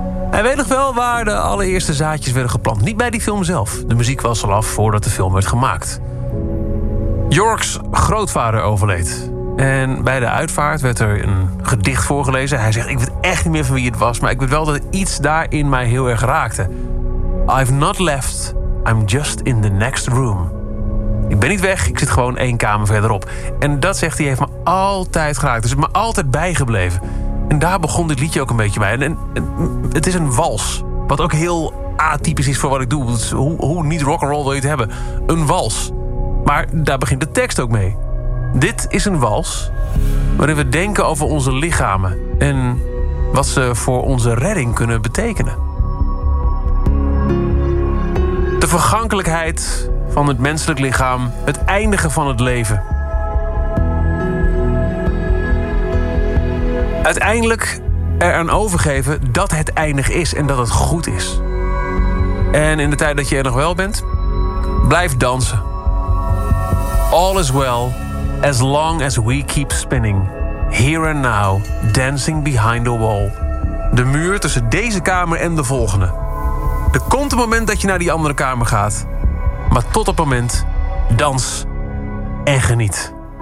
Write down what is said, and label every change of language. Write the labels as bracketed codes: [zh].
[nl] Hij weet nog wel waar de allereerste zaadjes werden geplant. Niet bij die film zelf. De muziek was al af voordat de film werd gemaakt. Yorke's grootvader overleed. En bij de uitvaart werd er een gedicht voorgelezen. Hij zegt, ik weet echt niet meer van wie het was, maar ik weet wel dat iets daarin mij heel erg raakte. [en] I've not left, I'm just in the next room. [nl] Ik ben niet weg, ik zit gewoon één kamer verderop. En dat zegt hij, heeft me altijd geraakt. Dus het is me altijd bijgebleven. En daar begon dit liedje ook een beetje bij. En het is een wals. Wat ook heel atypisch is voor wat ik doe. Dus hoe niet rock'n'roll wil je het hebben? Een wals. Maar daar begint de tekst ook mee. Dit is een wals waarin we denken over onze lichamen en wat ze voor onze redding kunnen betekenen. De vergankelijkheid van het menselijk lichaam, het eindigen van het leven. Uiteindelijk eraan overgeven dat het eindig is en dat het goed is. En in de tijd dat je er nog wel bent, blijf dansen. [en] All is well, as long as we keep spinning. Here and now, dancing behind the wall. [nl] De muur tussen deze kamer en de volgende. Er komt een moment dat je naar die andere kamer gaat. Maar tot dat moment, dans en geniet.